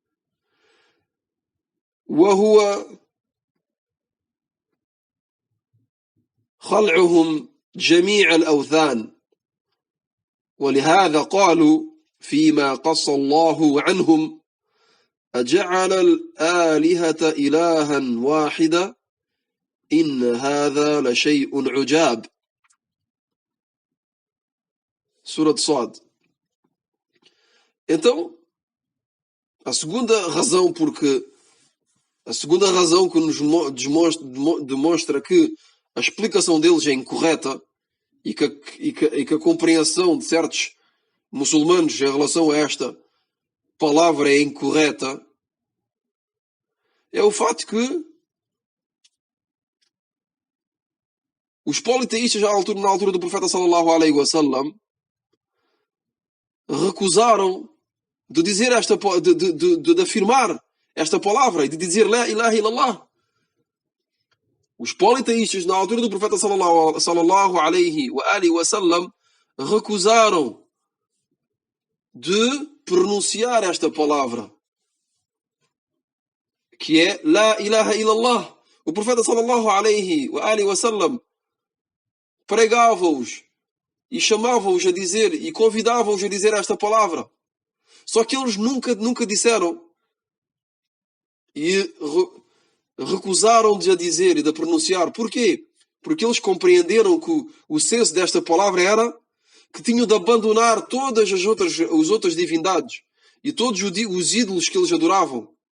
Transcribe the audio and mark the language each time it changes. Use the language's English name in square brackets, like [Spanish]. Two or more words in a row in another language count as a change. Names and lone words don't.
[Arabic] وهو خلعهم جميع الأوثان ولهذا قالوا فيما قص الله عنهم أجعل الآلهة إلها واحدا إن هذا لشيء عجاب. Surah Sad. [Portuguese] Então, a segunda razão que nos demonstra que a explicação deles é incorreta e que a compreensão de certos muçulmanos em relação a esta palavra é incorreta é o fato que os politeístas na altura do profeta [Arabic] صلى الله عليه وسلم [Portuguese] recusaram de dizer de afirmar esta palavra e de dizer [Arabic] لا إله إلا الله. [Portuguese] Os politeístas na altura do profeta [Arabic] صلى الله عليه وسلم [Portuguese] recusaram de pronunciar esta palavra que é [Arabic] لا إله إلا الله. [Portuguese] O profeta [Arabic] صلى الله عليه وسلم [Portuguese] pregava-os e chamava-os a dizer e convidava-os a dizer esta palavra. Só que eles nunca disseram e recusaram de a dizer e de a pronunciar. Porquê? Porque eles compreenderam que o senso desta palavra era que tinham de abandonar todas as outras divindades e todos os ídolos que eles adoravam.